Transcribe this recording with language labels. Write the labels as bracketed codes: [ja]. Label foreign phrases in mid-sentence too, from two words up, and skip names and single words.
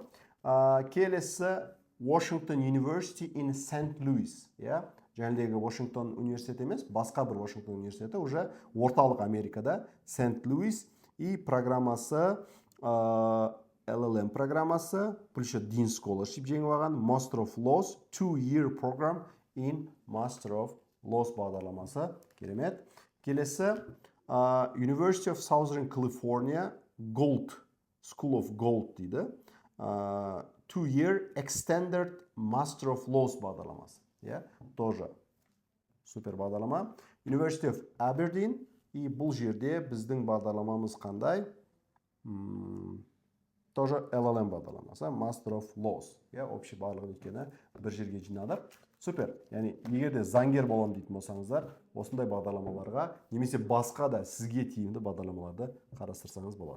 [kk] Келесі Washington University in St. Louis. Жәнедегі Washington университеті емес, басқа бір Washington университеті уже орталық Америкада, St. Louis, и программасы LLM программасы, плюс Dean Scholarship жеңіп алған, [en] Master of Laws, 2-year program in Master of Laws [kk] бағдарламасы. Керемет. Келесі University of Southern California, Gold, School of Gold дейді. 2-year Extended Master of Laws бағдарламасы. Тоже супер бағдарлама. University of Aberdeen, и бұл жерде біздің бағдарламамыз қандай? Тоже LLM бағдарламасы, Master of Laws. Общий барлығын өткені бір жерге жинадық. Супер. Яғни, егерде заңгер болам дейтін болсаңыздар, осындай бағдарламаларға, немесе басқа да сізге тиімді бағдарламаларды қарастырсаңыз болады.